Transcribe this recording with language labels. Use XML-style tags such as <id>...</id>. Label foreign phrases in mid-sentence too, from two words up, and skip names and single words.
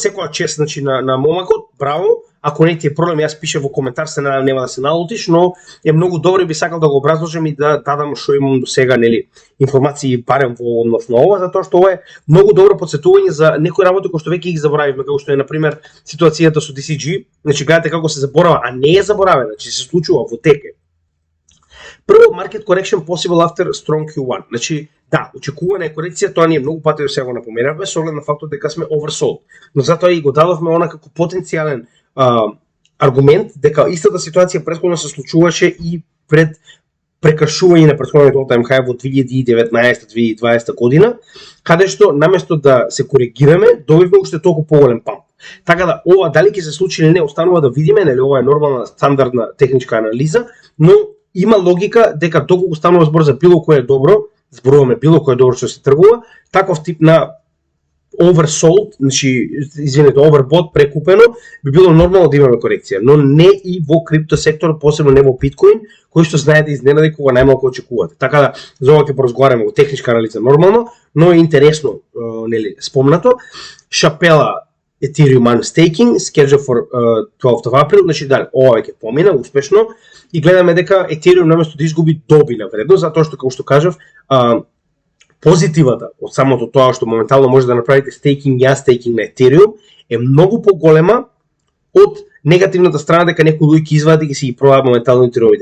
<mk>Секоја чест значи на момакот, браво. Ако не ти е проблем, јас пише во коментар, се надам нема да се налутиш, но е многу добро и би сакал да го образложам и да дадам што имам до сега, нели, информации барем во однос на ова, затоа што ова е многу добро потсетување за некои работи кои што веќе ги заборавивме, како што е на пример ситуацијата со DCG, значи гледате како се заборава, а не е заборавена, значи се случува во теке. Прво,</mk> <en>market correction possible after strong Q1.</en> <mk>Значи, да, очекувана е корекција, тоа ние многу пати сега го напоменавме, со оглед на фактот дека сме oversold. Но затоа и го дадовме она како потенцијален аргумент дека истата ситуација претходно се случуваше и пред прекршување на претходниот</mk> <en>all-time high</en> <mk>во 2019-2020 година, каде што наместо да се коригираме, добивме уште толку поголем памп. Така да ова дали ќе се случи или не останува да видиме, нели ова е нормална стандардна техничка анализа, но има логика дека доколку станува збор за било кое добро, зборуваме било кое добро што се тргува, таков тип на oversold, значи, извинете, overbought, прекупено, би било нормално да имаме корекција, но не и во крипто сектор, посебно не во биткоин, кој што знае да изненади кога најмалку очекувате. Така да, за ова ќе поразговараме во техничка анализа нормално, но е интересно, нели, спомнато.</mk> <en>Шапела Ethereum unstaking, schedule for 12th of April,</en> <mk>значи да, ова ќе помина успешно и гледаме дека Ethereum наместо да изгуби доби на вредност, затоа што како што кажав, позитивата од самото тоа што моментално може да направите стейкинг и unstaking на Ethereum е многу поголема од негативната страна дека некои луѓе ќе извадат и ќе си ги продаат моментално етериумите.</mk>